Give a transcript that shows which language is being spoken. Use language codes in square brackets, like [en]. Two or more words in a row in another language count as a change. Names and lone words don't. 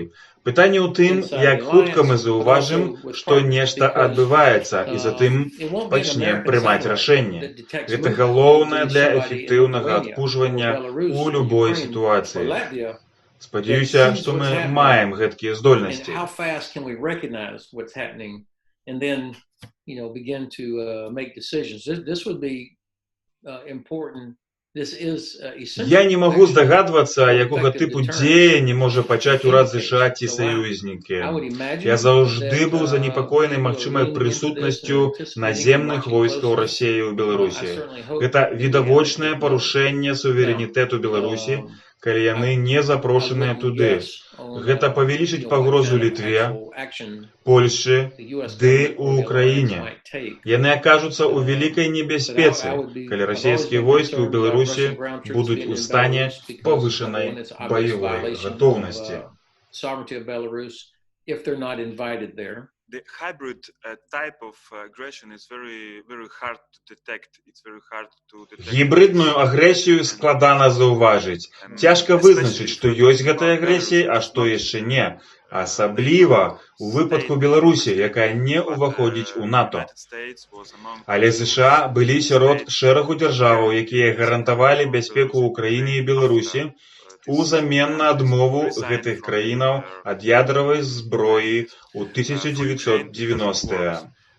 [be] Пытанне ў тым, як хутка мы заўважым, што нешта адбываецца, і затым пачнем прымаць рашэнне. Гэта галоўнае для эфектыўнага адпужвання ў любой сітуацыі. Спадзяюся, што мы маем гэткія здольнасці. [en] Begin to make decisions. This would be important. [be] Я не магу здагадвацца, якога тыпу дзеянні можа пачаць урад США ці саюзнікі. Я заўжды быў занепакоены магчымай прысутнасцю наземных войскаў Расіі ў Беларусі. Гэта відавочнае парушэнне суверэнітэту Беларусі, калі яны не запрошаныя туды. Гэта павялічыць пагрозу Літве, Польшчы ды ў Украіне. Яны акажуцца ў вялікай небяспецы, калі расійскія войскі ў Беларусі будуць у стане павышанай баявой гатоўнасці. [en] The hybrid type of aggression is very hard to detect. It's very hard to detect. [be] Гібридную агрэсію складана заўважыць. Цяжка вызначыць, што ёсць гэтая агрэсія, а што яшчэ не. Асабліва у выпадку Беларусі, якая не ўваходзіць у НАТО. Але США былі сярод шэрагу дзяржаваў, якія гарантавалі бяспеку ўкраіны і Беларусі, узамен на адмову гэтых краінаў ад ядравай зброі ў 1990-е.